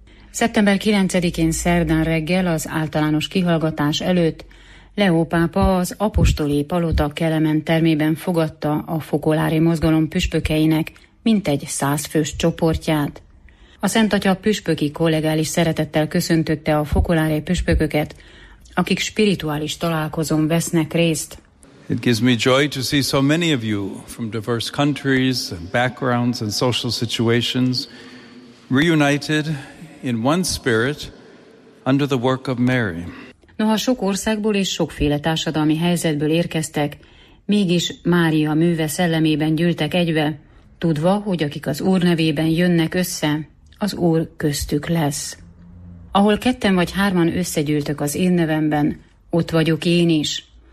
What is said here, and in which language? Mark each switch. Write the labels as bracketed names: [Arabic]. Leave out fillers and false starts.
[Hungarian] Szeptember 9-én szerdán reggel az általános kihallgatás előtt Leó pápa az apostoli palota Kelemen termében fogadta a fokolári mozgalom püspökeinek mintegy 100 fős csoportját. A Szent Atya püspöki kollégális szeretettel köszöntötte a fokolári püspököket, akik spirituális találkozón vesznek részt. [English] It gives me joy to see so many of you from diverse countries, backgrounds and social situations reunited in one spirit under the work of Mary. [Hungarian] Noha sok országból és sokféle társadalmi helyzetből érkeztek, mégis Mária műve szellemében gyűltek egybe, tudva, hogy akik az Úr nevében jönnek össze, az Úr köztük lesz. Ahol ketten vagy hárman összegyűltök az én nevemben, ott vagyok én is.